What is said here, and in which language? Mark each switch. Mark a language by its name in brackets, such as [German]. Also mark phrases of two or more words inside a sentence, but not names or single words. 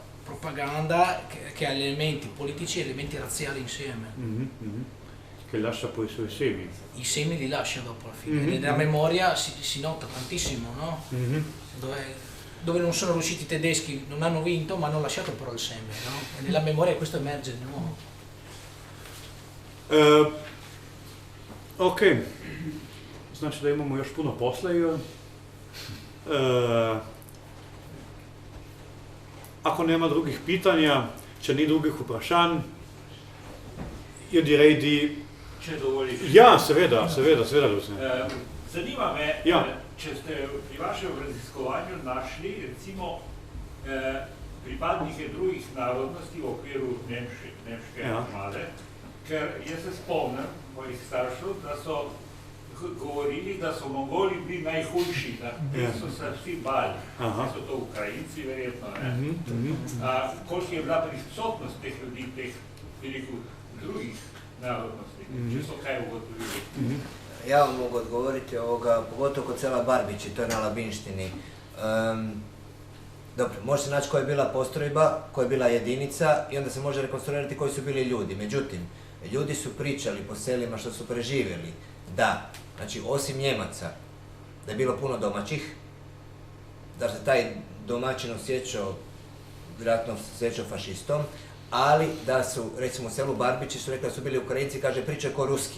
[Italian] Propaganda che ha elementi politici e elementi razziali insieme. Che lascia poi i suoi semi. I semi li lascia dopo alla fine, nella memoria si nota tantissimo, no? Dove non sono riusciti i tedeschi, non hanno vinto, ma hanno lasciato però il seme, no? E nella memoria questo emerge di nuovo. [Croatian] Ok, znači da imamo još puno posla i ako nema drugih pitanja, [Slovenian] če ni drugih vprašanj, [Italian] io direi di... [Slovenian] Če dovoliš. Ja, seveda, Lucy. Zanima me, Ja. Če ste pri vašem raziskovanju našli recimo pripadnike drugih narodnosti v okviru nemške armade, ker jaz se spomnim mojih staršev, da so govorili, da so Mongoli bili najhujši, da so se vsi bali, da so to Ukrajinci verjetno. Koliko je bila prisotnost teh ljudi, teh veliko drugih narodnosti, če so kaj ugotovili? [Croatian] Ja vam mogu odgovoriti ovoga, pogotovo kod sela Barbići, to je na Labinštini. Dobro, može se naći koja je bila postrojba, koja je bila jedinica i onda se može rekonstruirati koji su bili ljudi. Međutim, ljudi su pričali po selima što su preživjeli da, znači osim Njemaca, da je bilo puno domaćih, da se taj domaćin osjećao, vjerojatno osjećao fašistom, ali da su, recimo u selu Barbići su rekli da su bili Ukrajinci, kaže pričaju ko ruski.